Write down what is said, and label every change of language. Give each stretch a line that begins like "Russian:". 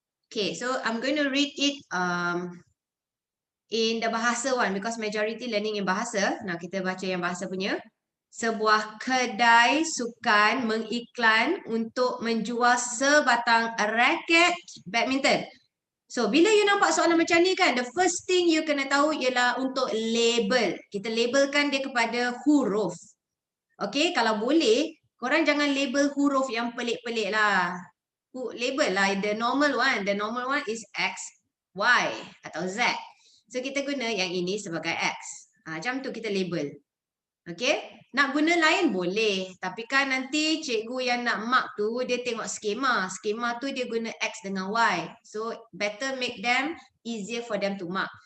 English: Okay, so I'm going to read it in the bahasa one because majority learning in bahasa.
Malay: Nah, kita baca yang bahasa punya. Sebuah kedai sukan mengiklan untuk menjual sebatang raket badminton. So, bila you nampak soalan macam ni kan,
English: the first thing you
Malay: kena tahu ialah untuk label. Kita labelkan dia kepada huruf. Okay, kalau boleh, korang jangan label huruf yang pelik-pelik lah.
English: Label lah, the normal one. The normal one is X, Y atau Z.
Malay: So, kita guna yang ini sebagai X. Macam tu kita label. Okay, nak guna lain boleh. Tapi kan nanti cikgu yang nak mark tu, dia tengok skema. Skema tu dia guna X dengan Y.
English: So, better make them easier for them to mark.